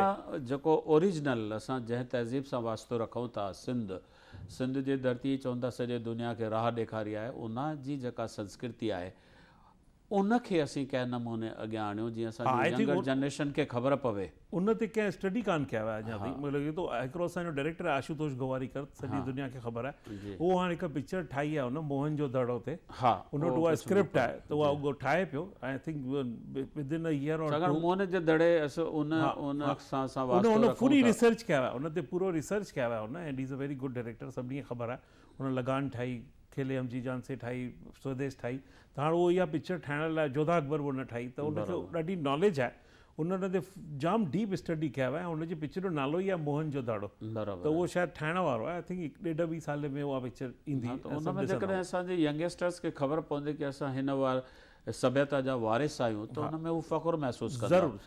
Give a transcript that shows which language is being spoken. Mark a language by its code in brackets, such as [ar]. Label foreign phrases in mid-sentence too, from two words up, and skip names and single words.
[sd] असां जेको ओरिजिनल असां जंहिं तहज़ीब सां वास्तो रखूं था, सिंध जी धरती चवंदा सॼे दुनिया खे राह ॾेखारी आहे, उन जी जेका संस्कृति आहे उनखे असीं कंहिं नमूने अॻियां आणियूं, जीअं असांजी [en] younger generation [sd] खे ख़बर पवे। उन ते कंहिं स्टडी कान कया हुआ अञा ताईं, मूंखे लॻे थो हिकिड़ो असांजो डायरेक्टर आहे आशुतोष गोवारीकर, सॼी दुनिया खे ख़बर आहे, उहो हाणे हिकु पिक्चर ठाही आहे उन मोहन जो दड़ो ते, उन वटि उहा स्क्रिप्ट आहे, त उहा उहो ठाहे पियो, [en] I think within a year or two. [sd] मोहन जे दड़े उन पूरी रिसर्च कया हुआ, उन ते पूरो रिसर्च कया हुआ उन, [en] and is a very good director, [sd] सभिनी खे ख़बर आहे। उन लगान ठाही, खेले हम जी जान से ठाही, स्वदेश ठाही, त हाणे उहो इहा पिक्चर ठाहिण लाइ जोधा अकबर उन ठाही, त उनखे ॾाढी नॉलेज आहे, उन ते जाम [en] deep study [sd] कया हुआ, ऐं उनजी पिक्चर जो नालो ई आहे मोहन जो दाड़ो, त उहो शायदि ठाहिण वारो आहे, [en] I think [sd] 1.5-2 साल में उहा पिक्चर ईंदी। उनमें जेकॾहिं असांजे यंगस्टर्स खे ख़बर पवंदी कि असां हिन वार सभ्यता जा वारिस आहियूं, त हुन में हू फ़ख़ुरु महसूसु कंदा।